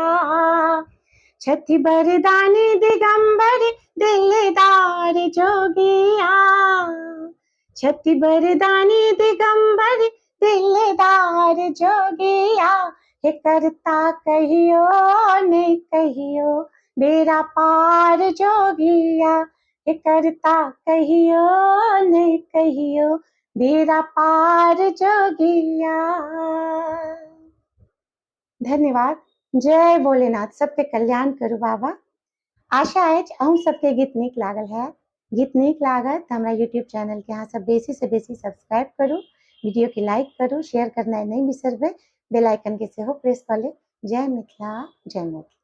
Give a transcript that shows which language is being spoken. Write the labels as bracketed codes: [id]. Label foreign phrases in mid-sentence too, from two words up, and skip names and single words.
[mai] छठी बरदानी दिगंबर दिलदार जोगिया, छठी बरदानी दिगंबर दिलदार जोगिया, हे करता कहियो नहीं कहियो बेरा पार जोगिया, हे करता कहियो नहीं कहियो बेरा पार जोगिया। धन्यवाद। जय भोलेनाथ, सबके कल्याण करू बाबा। आशा अछि अहूँ सबके गीत नीक लागल है। गीत नीक लागत तऽ हमरा यूट्यूब चैनल के अहाँ सब बेसी से बेसी सब्सक्राइब करू, वीडियो के लाइक करू, शेयर करनाइ नहीं बिसरबै, [en] bell icon [mai] के सेहो प्रेस कऽ लेब। जय मिथिला, जय मैथिली।